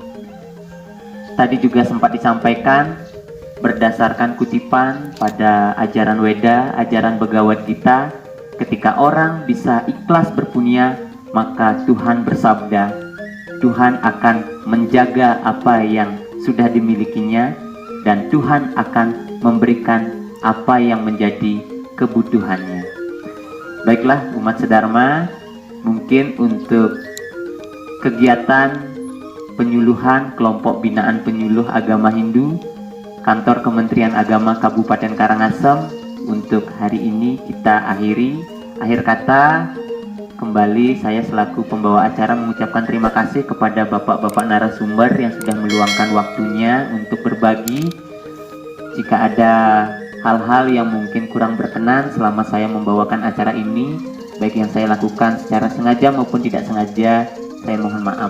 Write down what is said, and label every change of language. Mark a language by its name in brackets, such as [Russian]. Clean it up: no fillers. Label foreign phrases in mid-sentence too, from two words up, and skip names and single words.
[Indonesian] Tadi juga sempat disampaikan, berdasarkan kutipan pada ajaran Weda, ajaran Bhagavad Gita, ketika orang bisa ikhlas berpunya, maka Tuhan bersabda, Tuhan akan menjaga apa yang sudah dimilikinya, dan Tuhan akan memberikan apa yang menjadi kebutuhannya. Baiklah umat sedharma, mungkin untuk kegiatan penyuluhan kelompok binaan penyuluh agama Hindu Kantor Kementerian Agama Kabupaten Karangasem untuk hari ini kita akhiri. Akhir kata, kembali saya selaku pembawa acara mengucapkan terima kasih kepada bapak-bapak narasumber yang sudah meluangkan waktunya untuk berbagi. Jika ada hal-hal yang mungkin kurang berkenan selama saya membawakan acara ini, baik yang saya lakukan secara sengaja maupun tidak sengaja, saya mohon maaf.